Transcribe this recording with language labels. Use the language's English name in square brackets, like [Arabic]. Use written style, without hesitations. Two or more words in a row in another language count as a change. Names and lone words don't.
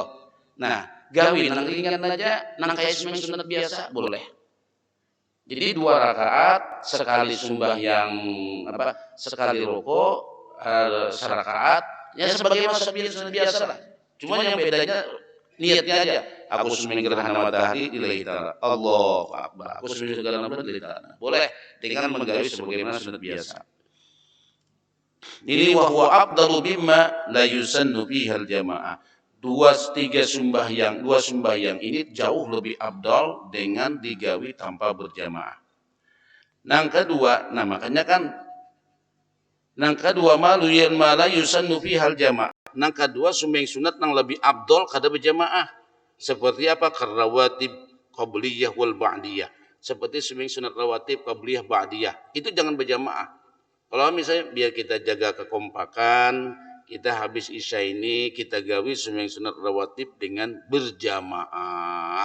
[Banjar] Nah, gawi nang ringan aja, nang kayak sembahyang sunat biasa boleh. [Indonesian] Jadi 2 rakaat sekali sembahyang sekali ruko serakaat ya sebagaimana sembahyang biasa lah. Cuma yang bedanya niatnya aja. Aku sembahyang gerhana matahari [Arabic] لله تعالى الله أكبر. [Indonesian] Aku sembahyang gerhana bulan [Arabic] لله تعالى. [Indonesian] Boleh dengan menggawi sebagaimana sunat biasa. [Arabic] Ini وهو أفضل مما لا يسن به الجماعة. [Indonesian] 2 sembahyang ini jauh lebih abdal dengan digawi tanpa berjamaah. [Banjar] Nang kedua, nah makanya kan nang kedua malu yang [Arabic] ما لا يسن فيه الجماعة. [Banjar] Nang kedua sembahyang sunat nang lebih abdal kada berjamaah. [Indonesian] Seperti apa? [Arabic] كالرواتب القبلية والبعدية. [Indonesian] Seperti sembahyang sunat rawatib qabliyah ba'diyah. Itu jangan berjamaah. Kalau misalnya biar kita jaga kekompakan, kita habis isya ini kita gawi sembahyang sunat rawatib dengan berjamaah.